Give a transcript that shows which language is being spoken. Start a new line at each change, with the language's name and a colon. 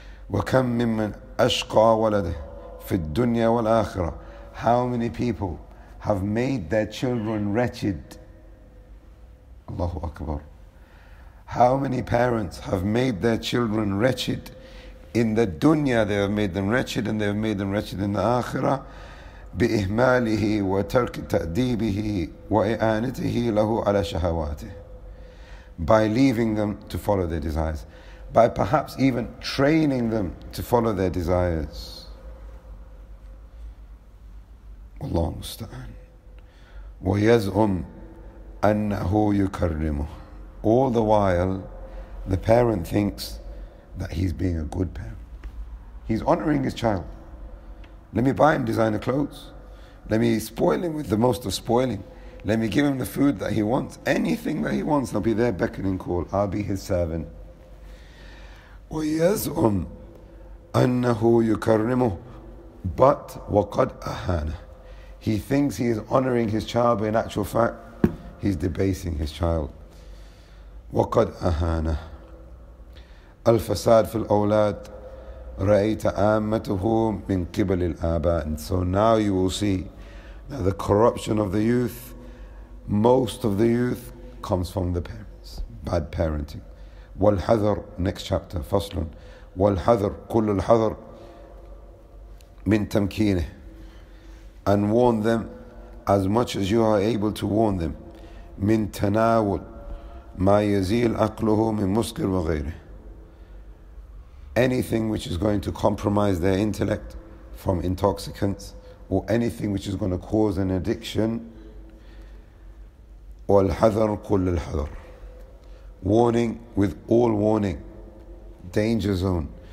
Arabic: وَكَمْ مِمَّنْ أَشْقَى وَلَدِهِ فِي الدُّنْيَا وَالْآخِرَةِ.
English: How many people have made their children wretched? Allahu Akbar. How many parents have made their children wretched? In the dunya they have made them wretched, and they have made them wretched in the akhirah.
Arabic: بإهماله وترك تأديبه وإعانته له على شهواته.
English: By leaving them to follow their desires, by perhaps even training them to follow their desires.
Arabic: والله المستعان. ويزعم أنه يكرمه.
English: All the while, the parent thinks that he's being a good parent. He's honoring his child. Let me buy him designer clothes. Let me spoil him with the most of spoiling. Let me give him the food that he wants. Anything that he wants, I'll be there beckoning call. I'll be his servant.
Arabic: وَيَزْعُمْ أَنَّهُ يُكَرِّمُهُ بَتْ وَقَدْ أَهَانَ.
English: He thinks he is honoring his child, but in actual fact, he's debasing his child.
Arabic: وَقَدْ أَهَانَ. أَلْفَسَادْ فِي الْأَوْلَادِ رأيت آمته من قبل الآباء.
English: And so now you will see that the corruption of the youth, most of the youth, comes from the parents. Bad parenting.
Arabic: والحذر,
English: next chapter,
Arabic: فصل. والحذر, كل الحذر من تمكينه.
English: And warn them as much as you are able to warn them.
Arabic: من تناول ما يزيل عقله من مسكر وغيره.
English: Anything which is going to compromise their intellect from intoxicants, or anything which is going to cause an addiction.
Arabic: والحذر كل الحذر.
English: Warning with all warning. Danger zone.